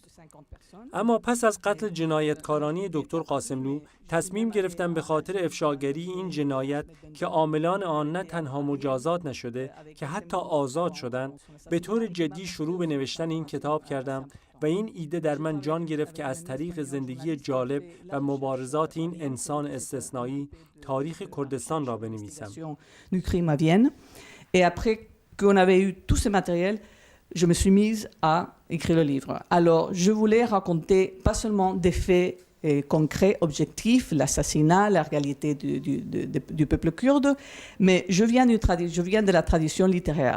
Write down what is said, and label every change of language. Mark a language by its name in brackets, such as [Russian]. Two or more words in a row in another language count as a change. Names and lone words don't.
[Persian] اما پس از قتل جنایتکارانه دکتر قاسملو تصمیم گرفتم به خاطر افشاگری این جنایت که عاملان آن نه تنها مجازات نشده که حتی آزاد شدند، به طور جدی شروع به نوشتن این کتاب کردم و این ایده در من جان گرفت که از طریق زندگی جالب و مبارزات این انسان استثنایی تاریخ کردستان را بنویسم. [French] Et après qu'on avait eu tout ce matériel, je me suis mise à écrire le livre. Alors, je voulais raconter pas seulement des faits concrets, objectifs, l'assassinat, la réalité du peuple kurde, mais je viens de la tradition littéraire.